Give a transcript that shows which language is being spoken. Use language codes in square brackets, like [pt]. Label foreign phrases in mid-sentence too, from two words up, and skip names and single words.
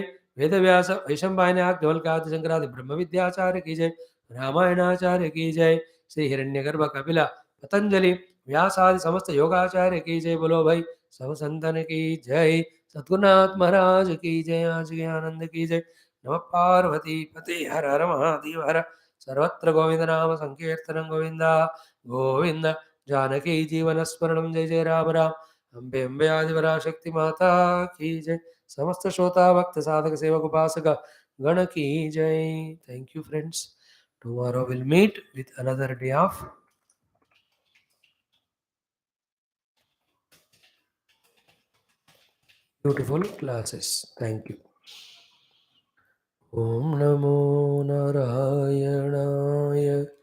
[hi] वेद व्यास वैशंपायनाथ ढोलकादि शंकरादि ब्रह्म विद्याचार्य की जय. रामायणाचार्य की जय. श्री हिरण्यगर्भ कपिला पतंजलि व्यासादि समस्त योगाचार्य की जय. बोलो भाई सब संतन की जय. सद्गुरुनाथ महाराज की जय. आज के आनंद की जय. नमः पार्वती पते हर हर महादेव हर. सर्वत्र गोविंद नाम संकीर्तनं गोविंदा गोविंद. जानकी जीवन स्मरणं जय जय राम राम. अम्बे अम्बे आदिपराशक्ति माता की जय. समस्त श्रोता भक्त साधक सेवक उपासक गण की जय. [en] Thank you friends. Tomorrow we'll meet with another day of beautiful classes. Thank you. [sa] ॐ नमो नारायणाय.